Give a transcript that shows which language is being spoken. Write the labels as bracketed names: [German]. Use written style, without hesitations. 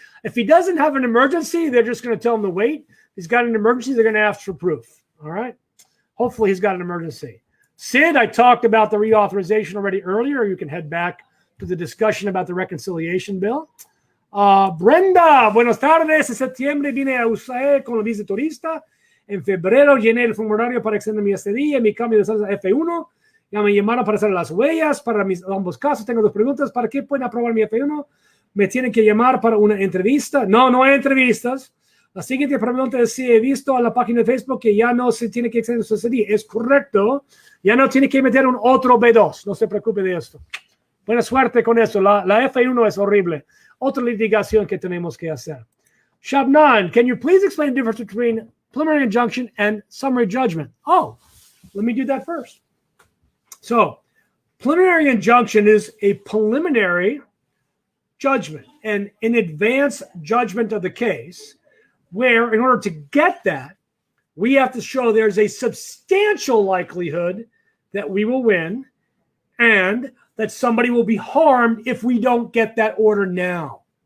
[English] If he doesn't have an emergency, they're just going to tell him to wait. If he's got an emergency, they're going to ask for proof. All right? Hopefully he's got an emergency. Sid, I talked about the reauthorization already earlier. You can head back to the discussion about the reconciliation bill. [Spanish] Brenda, buenas tardes. En septiembre vine a USAE con la visa turista. En febrero llené el formulario para extender mi estadía, mi cambio de estatus a F1. Ya me llamaron para hacer las huellas para ambos casos. Tengo dos preguntas. ¿Para qué pueden aprobar mi F1? ¿Me tienen que llamar para una entrevista? No, no hay entrevistas. La siguiente pregunta es si he visto a la página de Facebook que ya no se tiene que extender su estadía. Es correcto. Ya no tiene que meter un otro B2. No se preocupe de esto. Buena suerte con eso. La F1 es horrible. Otra litigación que tenemos que hacer. [English] Shabnan, can you please explain the difference between preliminary injunction and summary judgment? Oh, let me do that first. So, preliminary injunction is a preliminary judgment and an advance judgment of the case where, in order to get that, we have to show there's a substantial likelihood that we will win and that somebody will be harmed if we don't get that order now.